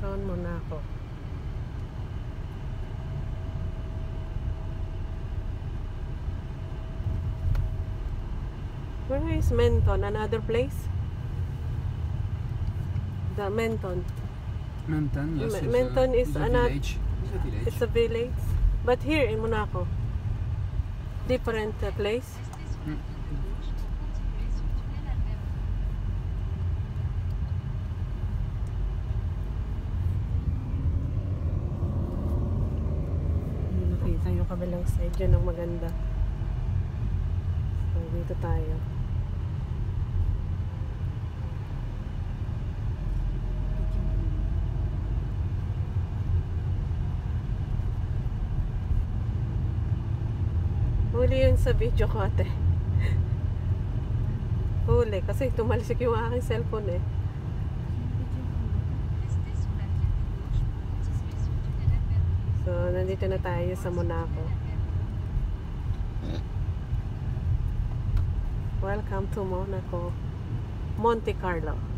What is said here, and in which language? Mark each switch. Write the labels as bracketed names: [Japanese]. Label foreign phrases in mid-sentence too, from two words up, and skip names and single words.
[English] Monaco. Where is Menton? Another place? The Menton. Menton, yes. Menton is it's a another. village. It's a village. It's a village, but here in Monaco, different place. [French] Restez sur la ligne de gauche pour continuer sur tunnel Albert 2. [Filipino] Nakita yung kabilang side dyan ang maganda. So, dito tayo. Huli yun sa video ko, ate. Huli, kasi tumalisik yung aking cellphone eh. [French] Restez sur la ligne de gauche pour continuer sur tunnel Albert 2. [Filipino] So, nandito na tayo sa Monaco. [English] Welcome to Monaco. Monte Carlo.